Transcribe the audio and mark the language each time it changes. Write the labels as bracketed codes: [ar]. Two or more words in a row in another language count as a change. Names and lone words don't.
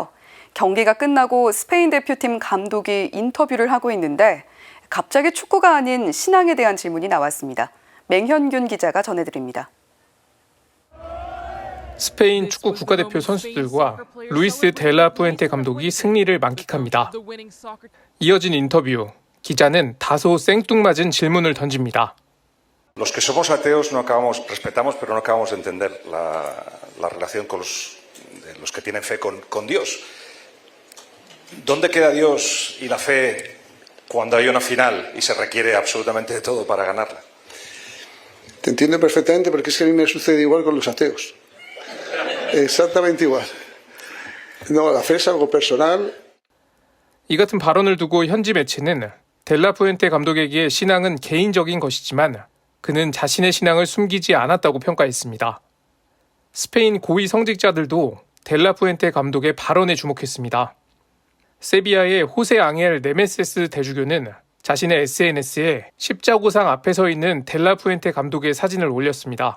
[ko] 경기가 끝나고 스페인 대표팀 감독이 인터뷰를 하고 있는데 갑자기 축구가 아닌 신앙에 대한 질문이 나왔습니다. 맹현균 기자가 전해드립니다. 스페인 축구 국가대표 선수들과 루이스 델라 푸엔테 감독이 승리를 만끽합니다. 이어진 인터뷰, 기자는 다소 생뚱맞은 질문을 던집니다. [es] Los que somos ateos no acabamos, respetamos, pero no acabamos de entender la relación con los que tienen fe con Dios. ¿Dónde queda Dios y la fe cuando hay una final y se requiere absolutamente de todo para ganarla? Te entiendo perfectamente porque es que a mí me sucede igual con los ateos. Exactamente igual. No, la fe es algo personal. [ko] 이 같은 발언을 두고 현지 매체는 델라 푸엔테 감독에게 신앙은 개인적인 것이지만 그는 자신의 신앙을 숨기지 않았다고 평가했습니다. 스페인 고위 성직자들도 델라 푸엔테 감독의 발언에 주목했습니다. 세비야의 호세 앙헬 네메세스 대주교는 자신의 SNS에 십자구상 앞에 서 있는 델라 푸엔테 감독의 사진을 올렸습니다.